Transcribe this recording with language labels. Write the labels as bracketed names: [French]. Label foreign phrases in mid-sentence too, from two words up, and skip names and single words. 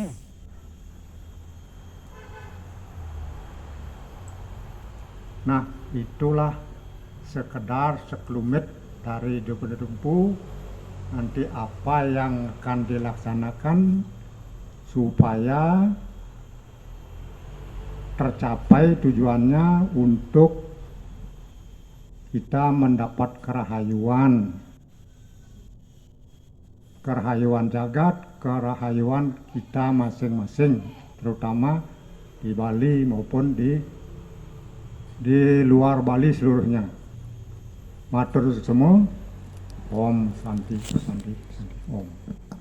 [Indonesian] Nah, itulah sekedar sekelumit dari Dumpu. Nanti apa yang akan dilaksanakan supaya tercapai tujuannya untuk kita mendapat kerahayuan jagat, kerahayuan kita masing-masing, terutama di Bali maupun di luar Bali seluruhnya. Matur semua. [Sanskrit] Om Santi Santi Santi Om.